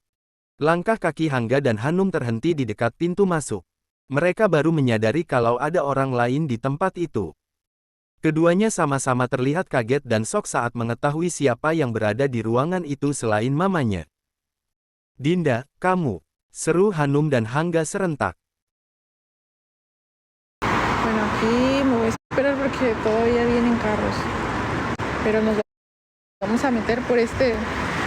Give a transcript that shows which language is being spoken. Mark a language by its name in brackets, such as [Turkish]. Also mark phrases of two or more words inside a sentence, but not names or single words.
[Indonesian] Langkah kaki Hangga dan Hanum terhenti di dekat pintu masuk. Mereka baru menyadari kalau ada orang lain di tempat itu. Keduanya sama-sama terlihat kaget dan shock saat mengetahui siapa yang berada di ruangan itu selain mamanya. Dinda, kamu, seru Hanum dan Hangga serentak. [Spanish] Bueno, aquí me voy a esperar porque todavía vienen carros. Pero nos vamos a meter por este